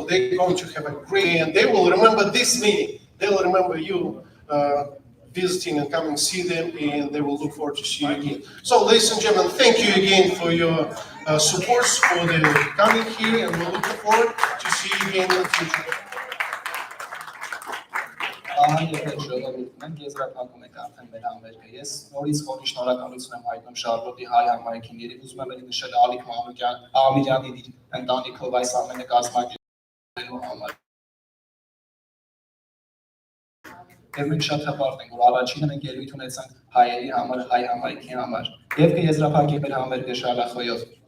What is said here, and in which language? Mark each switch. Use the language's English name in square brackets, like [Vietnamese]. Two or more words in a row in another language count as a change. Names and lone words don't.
[English] They're going to have a great, and they will remember this meeting. They will remember you visiting and come and see them, and they will look forward to see you again. So, ladies and gentlemen, thank you again for your support, for the coming here, and we're looking forward to see you again in the future. [Armenian] Եզրափակում ենք արդեն մեր համերգը։ Ես նորից խորի շնորհակալություն եմ հայտնում Շարլոտի հայ համայնքին, ուզում եմ նշել Ալիկ Աղամիրյանի ընտանիքով այս ամենը կազմակերպելու համար։ Եվ մենք շատ հպարտ ենք, որ առաջինը մենք ելույթ ունեցանք հայերի համար, հայ համայնքի համար։ Եվ կեզրափակենք մեր համերգը շալախոյով։